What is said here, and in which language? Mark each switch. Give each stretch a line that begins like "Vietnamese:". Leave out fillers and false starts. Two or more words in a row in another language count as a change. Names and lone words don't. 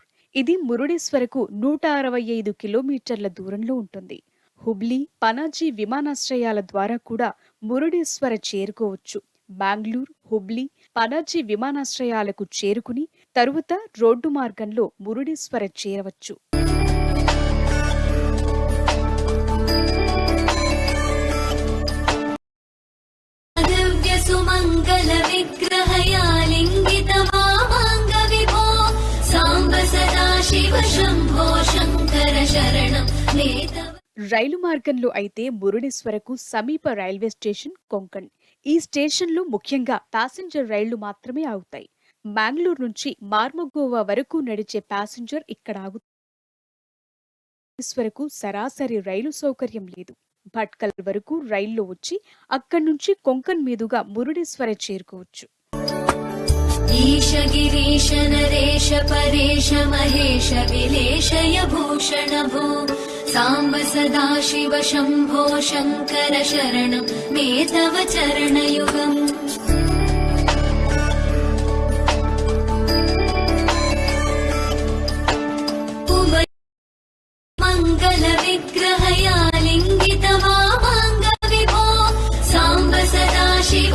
Telugu: ఇది మురుడేశ్వరకు 165 కిలోమీటర్ల దూరంలో ఉంటుంది. హుబ్లీ, పనాజీ విమానాశ్రయాల ద్వారా కూడా మురుడేశ్వర చేరుకోవచ్చు. బెంగళూరు, హుబ్లీ, పనాజీ విమానాశ్రయాలకు చేరుకుని తరువాత రోడ్డు మార్గంలో మురుడేశ్వర చేరవచ్చు.
Sanskrit: दिव्य सुमङ्गल विग्रहयालिङ्गित वामाङ्ग विभो साम्ब सदा शिव शम्भो शङ्कर शरणं मे तव
Telugu: రైలు మార్గంలో అయితే మురుడేశ్వరకు సమీప
English: railway station
Telugu: కొంకణ్. ఈ స్టేషన్లో ముఖ్యంగా ప్యాసింజర్ రైళ్లు మాత్రమే ఆగుతాయి. బెంగళూరు నుంచి మార్మగోవా వరకు నడిచే ప్యాసింజర్ ఇక్కడ ఆగుతాయి. మురుడేశ్వరకు సరాసరి రైలు సౌకర్యం లేదు. భట్కల్ వరకు రైల్లో వచ్చి అక్కడి నుంచి కొంకణ్ మీదుగా మురుడేశ్వర చేరుకోవచ్చు.
Sanskrit: ईश गिरीश नरेश परेश महेश विलेशय भूषण भो साम्ब सदा शिव शम्भो शङ्कर शरणं मे तव चरणयुगम् मङ्गल विग्रहयालिङ्गित वामाङ्ग विभो साम्ब सदा शिव